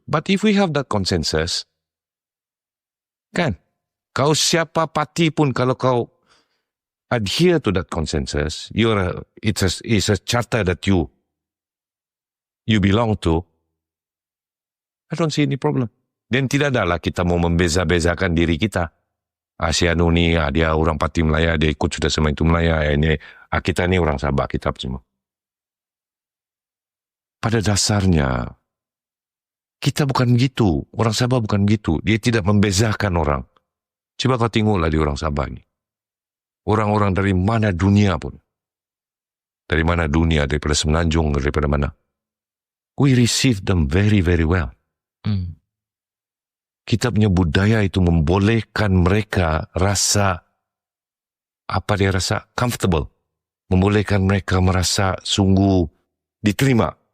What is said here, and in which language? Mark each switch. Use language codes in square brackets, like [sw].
[en] But if we have that consensus, [ms] kan, kau siapa parti pun kalau kau [en] adhere to that consensus, it's a charter that you belong to, I don't see any problem. [ms] Dan tidak adalah kita mau membeza-bezakan diri kita. Si Anu ni, dia orang Parti Melaya, dia ikut sudah sama itu Melaya, ini, kita ni orang Sabah, kita semua. Pada dasarnya, kita bukan begitu. Orang Sabah bukan begitu. Dia tidak membezakan orang. Coba kau tengoklah di orang Sabah ni. Orang-orang dari mana dunia pun. Dari mana dunia, daripada Semenanjung, daripada mana. [en] We receive them very, very well. [ms] Kita punya budaya itu membolehkan mereka rasa, apa dia rasa? Comfortable. Membolehkan mereka merasa sungguh diterima.